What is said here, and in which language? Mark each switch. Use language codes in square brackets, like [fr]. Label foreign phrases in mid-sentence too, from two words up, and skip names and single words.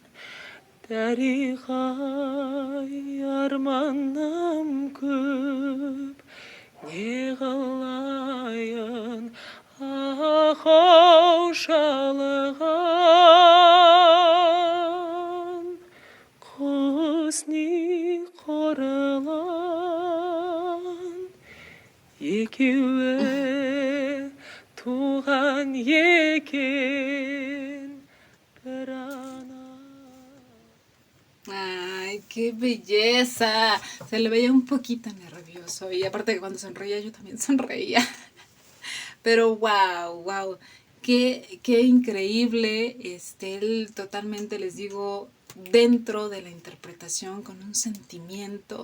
[kk] дәриға-ай арманым көп не қылайын ақ шалған Кузник Орлан екеуі туған екен бір ана. [es] ¡Ay, qué belleza! Se le veía un poquito nervioso y aparte que cuando sonreía yo también sonreía. Pero wow, qué increíble, él totalmente, les digo, dentro de la interpretación, con un sentimiento.